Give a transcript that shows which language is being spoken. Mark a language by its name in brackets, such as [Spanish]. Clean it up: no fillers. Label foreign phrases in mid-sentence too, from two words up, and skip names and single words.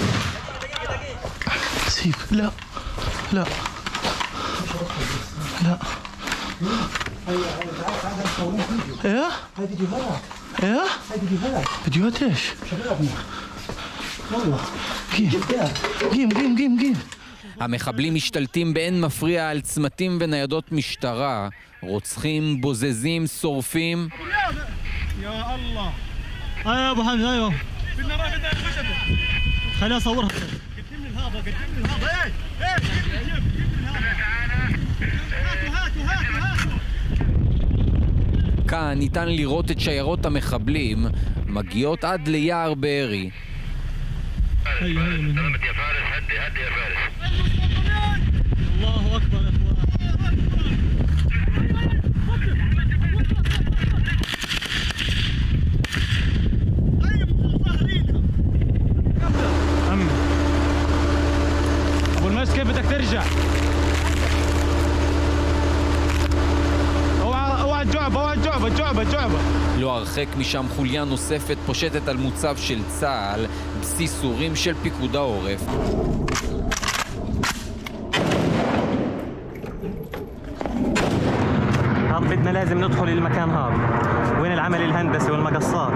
[Arabic] سيب لا ايه هاي فيديوهات. ايه هاي فيديوهات ايش شبابنا والله قيم [Hebrew] המחבלים משתלטים באין מפריע על צמתים וניידות משטרה, רוצחים, בוזזים, שורפים. [Arabic] يا الله يا ابو حمزه ايوه بدنا خشبه خليني اصورها قدم لي هذا هاتوا [Hebrew] כאן ניתן לראות את שיירות המחבלים מגיעות עד ליער בארי. [Arabic] الله اكبر يا اخوان ابو المسك كيف بدك ترجع اوعى الجعبه [Hebrew] לא הרחק משם חוליה נוספת פושטת על מוצב של צה"ל, בסיס סורים של פיקוד העורף. [Arabic] بدنا لازم ندخل المكان هذا. وين العمل الهندسي والمقصات؟